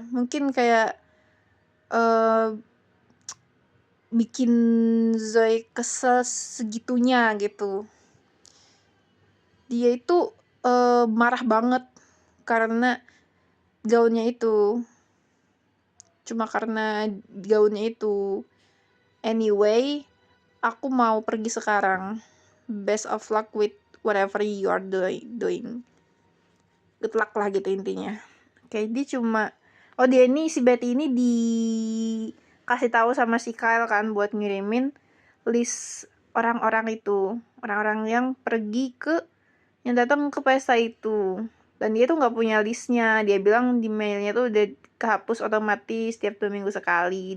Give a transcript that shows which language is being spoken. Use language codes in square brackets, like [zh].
[id] Mungkin kayak bikin Zoe kesel segitunya gitu. Dia itu marah banget karena gaunnya itu. Cuma karena gaunnya itu. Anyway, aku mau pergi sekarang. [en] Best of luck with whatever you are doing. Good luck [id] lah gitu intinya. Oke, dia cuma dia ini si Betty ini dikasih tahu sama si Kyle kan buat ngirimin list orang-orang itu, orang-orang yang pergi yang datang ke pesta itu. Dan dia tuh nggak punya listnya. Dia bilang di mailnya tuh udah kehapus otomatis tiap 2 minggu sekali.